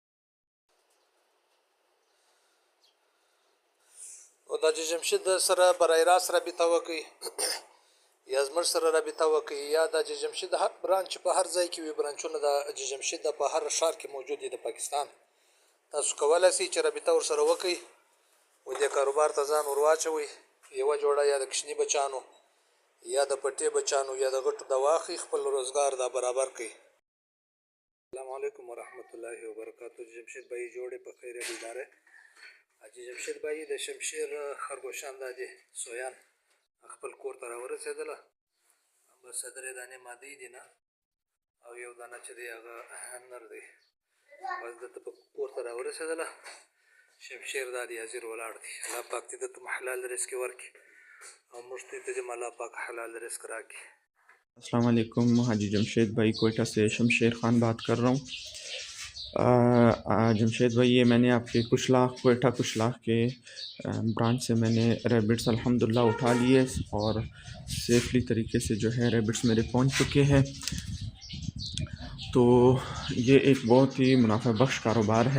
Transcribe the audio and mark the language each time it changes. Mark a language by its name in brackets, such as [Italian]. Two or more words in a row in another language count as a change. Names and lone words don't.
[Pashto] او دا چې جمشید سره برای راست رابطه وکړي یا زموږ سره رابطه وکړي، یا دا چې جمشید هر برانچ په هر ځای کې وي، برانچونه د جمشید په هر ښار کې موجود دي د پاکستان. تاسو کولی شئ چې رابطه ورسره وکړئ او دې کاروبار ته ځان ور واچوئ. یوه جوړه یا د کوچني بچانو یا د پټې بچانو یا د غټو د واخلئ، خپل روزګار دا برابر کړئ. [Arabic] السلام علیکم ورحمۃ اللہ وبرکاتہ. [Pashto] جمشید بھائی جوړې په خیر بیداره. حاجي جمشید بھائی د شمشیر خرگوشان دا دي سویان خپل کور ته راورسېدله، بس درې دانې مادي دي نه او یو دانه چې دی هغه نر دی، بس دته په کور ته راورسېدله. شمشیر دا دی حاضر ولاړ دی. الله پاک دې ته حلال رزق ورکړي او موږ ته دې الله پاک حلال رزق راکړي. [Arabic] السلام علیکم. [Urdu] حاجی جمشید بھائی کوئٹہ سے شمشیر خان بات کر رہا ہوں. جمشید بھائی یہ میں نے آپ کے کوئٹہ کچھ لاکھ کے برانچ سے میں نے ریبٹس الحمدللہ اٹھا لیے اور سیفلی طریقے سے جو ہے ریبٹس میرے پہنچ چکے ہیں. تو یہ ایک بہت ہی منافع بخش کاروبار ہے.